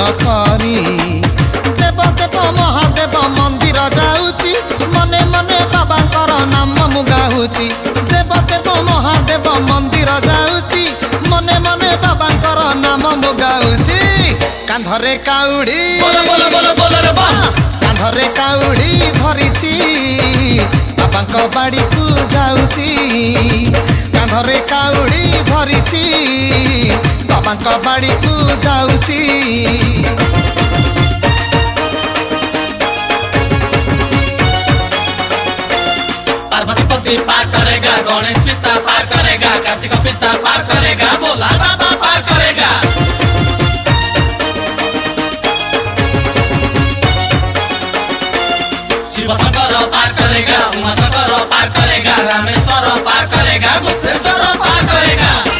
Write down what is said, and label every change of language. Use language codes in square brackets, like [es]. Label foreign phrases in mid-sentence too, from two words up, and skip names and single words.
[or] କରି ଦେବ ଦେବ ମହାଦେବ ମନ୍ଦିର ଯାଉଛି ମନେ ମନେ ବାବାଙ୍କର ନାମ ମୁଁ ଗାଉଛି ଦେବ ଦେବ ମହାଦେବ ମନ୍ଦିର ଯାଉଛି ମନେ ମନେ ବାବାଙ୍କର ନାମ ମୁଁ ଗାଉଛି କାନ୍ଧରେ କାଉଡ଼ି କାନ୍ଧରେ କାଉଡ଼ି ଧରିଛି ବାବାଙ୍କ ବାଡ଼ିକୁ ଯାଉଛି କାନ୍ଧରେ କାଉଡ଼ି ଧରିଛି ବାବାଙ୍କ ବାଡ଼ିକୁ ଯାଉଛି [hi] पार्वती पति पार करेगा गणेश पिता पार करेगा कार्तिक पिता पार करेगा भोला बाबा पार करेगा शिव शंकर पार करेगा उमा शंकर पार करेगा रामेश्वर पार करेगा गुप्तेश्वर पार करेगा